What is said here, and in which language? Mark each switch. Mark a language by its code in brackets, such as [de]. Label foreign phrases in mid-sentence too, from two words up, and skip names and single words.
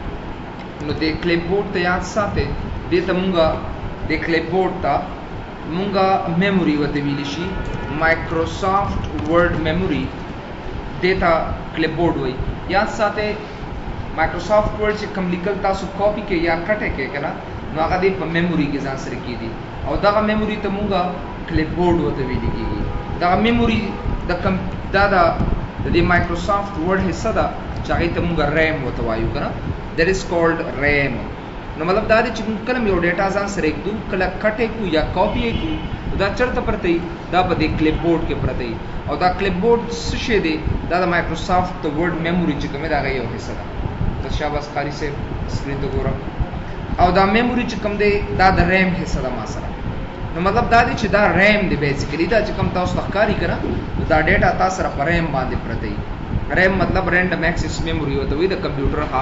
[ps] نو د کلپ بورډ ته یاد ساتئ دې ته مونږه د کلپ بورډ ته مونږه میموري ورته ویلی شي مایکروسافټ ورډ میموري دې ته کلپ بورډ وایي یاد ساتئ مایکروسافټ ورډ چې کوم لیکل تاسو کاپي کې یا کټه کې که نه نو هغه دې په میموري کې ځان سره کېږي او دغه میموري ته مونږه کلپ بورډ ورته ویلی کېږي دغه میموري دا د دې مایکروسافټ ورډ حصه ده چې هغې ته مونږه ریم ورته وایو که نه [en] that is called RAM [ps] نو مطلب دا دی چې موږ کله یو ډیټا ځان سره ایږدو کله کټ یې کړو یا کاپي یې کړو دا چېرته پرته وي دا په دې کلپ بورډ کې پرته وي او دا کلپ بورډ څه شی دی دا د مایکروسافټ د ورډ میموري چې کوم دی د هغې یو حصه ده د شاباس قاري صاحب سکرین ته ګوره او دا میموري چې کوم دی دا د ریم حصه ده ما سره نو مطلب دا دی چې دا ریم دی بیسیکلی دا چې کوم تاسو ته ښکاري که نه دا ډیټا تاسو سره په ریم باندې پرته وي ریم مطلب [en] random access memory [ps] ورته وایي د کمپیوټر